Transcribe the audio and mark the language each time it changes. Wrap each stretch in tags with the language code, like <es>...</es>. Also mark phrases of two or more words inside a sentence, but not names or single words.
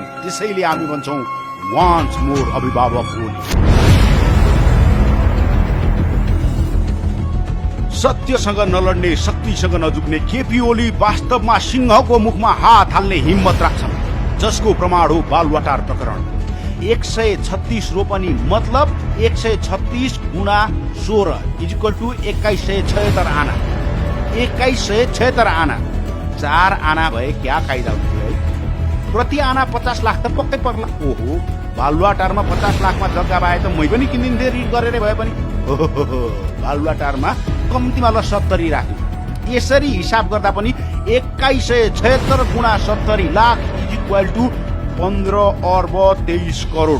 <ne>त्यसैले हामी भन्छौँ</ne> <en>once more</en> <ne>अभिभावक ओली। सत्यसँग नलड्ने, शक्तिसँग नझुक्ने केपी ओली वास्तवमा सिंहको मुखमा हात हाल्ने हिम्मत राख्छन्, जसको प्रमाण हो बालुवाटार प्रकरण। 136 रोपनी मतलब 136 गुणा 16 = 2176 आना। 2176 आना, 4 आना भए क्या कायदा हुन्थ्यो है? प्रति आना 50 लाख त पक्कै पर्ला। ओहो, बालुवाटारमा 50 लाखमा जग्गा पाए त मै पनि किनिदिन्थे ऋण गरेर भए पनि। बालुवाटारमा कम्तीमा ल 70 राख्यो। यसरी हिसाब गर्दा पनि 2176 गुणा 70 लाख = 15 अर्ब 23 करोड।</ne>